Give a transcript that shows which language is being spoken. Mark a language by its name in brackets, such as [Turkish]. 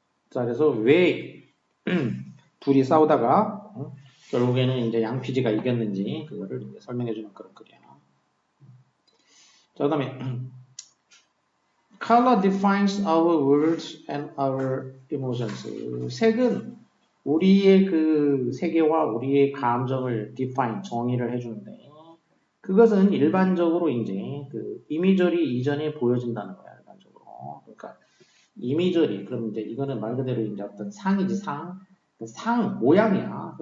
[Korean] 자, 그래서 왜 둘이 싸우다가 결국에는 이제 양피지가 이겼는지 그거를 이제 설명해주는 그런 글이야. 자, 그다음에 [English] Color defines our words and our emotions. [Korean] 색은 우리의 그 세계와 우리의 감정을 define, 정의를 해주는데, 그것은 일반적으로 이제 그 이미저리 이전에 보여진다는 거야, 일반적으로. 그러니까 이미저리, 그럼 이제 이거는 말 그대로 이제 어떤 상이지, 상, 모양이야.